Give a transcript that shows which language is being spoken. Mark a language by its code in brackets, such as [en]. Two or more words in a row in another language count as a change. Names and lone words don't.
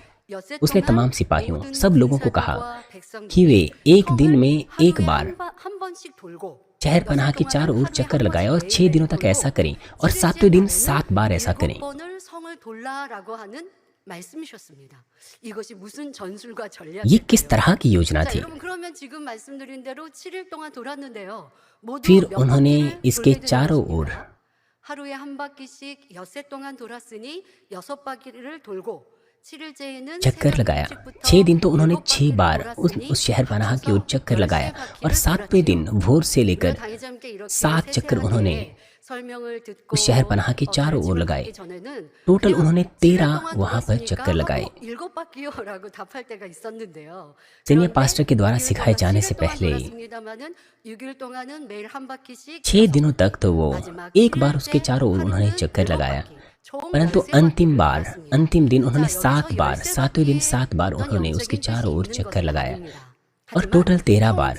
[hi] उसने तमाम सिपाहियों, सब लोगों को कहा कि वे एक दिन में एक बार शहर पनाह के चारों ओर चक्कर लगाएं और 6 दिनों तक ऐसा करें और 7वें दिन 7 बार ऐसा करें। ये किस तरह की योजना थी? फिर उन्होंने इसके चारों ओर [ko] 하루에 한 바퀴씩 엿새 동안 돌았으니 6바퀴를 돌고 7일째에는 [hi] चक्कर लगाया। 6 दिन तो उन्होंने 6 बार उस शहर पनाह की ओर चक्कर लगाया और 7वें दिन भोर से लेकर 7 चक्कर उन्होंने उस शहर पनाह के चारों ओर लगाए। टोटल उन्होंने 13 वहां पर चक्कर लगाए। सीनियर पास्टर के द्वारा सिखाए जाने से पहले 6 दिनों तक तो वो एक बार उसके चारों ओर उन्होंने चक्कर लगाया, परंतु अंतिम दिन उन्होंने 7 बार, 7वें दिन 7 बार उन्होंने उसके चारों ओर चक्कर लगाया और टोटल 13 बार।